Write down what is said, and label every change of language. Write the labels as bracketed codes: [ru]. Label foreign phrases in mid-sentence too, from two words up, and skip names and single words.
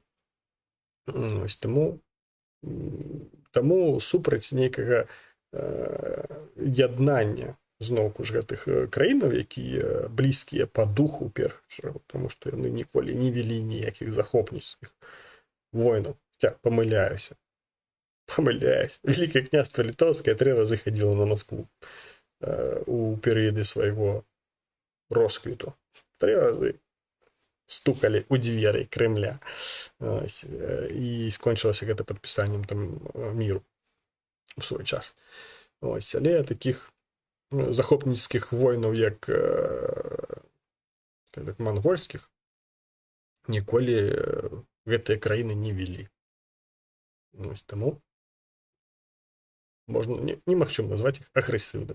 [be] Ось таму супраць нейкага яднання зноўку ж гэтых краінаў, якія блізкія па духу, першую чаргу, таму што яны ніколі не вялі ніякіх захопніцкіх войнаў. Памыляюся. Великае княства Літоўскае 3 разы хадзіла на Москву у перыяды свайго росквіту. [uk] 3 рази стукали у двері Кремля. [be] Ось, і скончилося гэта падпісаннем там міру у свой час. Ось, але таких захопніцкіх войнаў, як монгольскіх, ніколі гэтыя краіны не вялі. Ось, таму можна, немагчыма назваць іх агрэсіўнымі.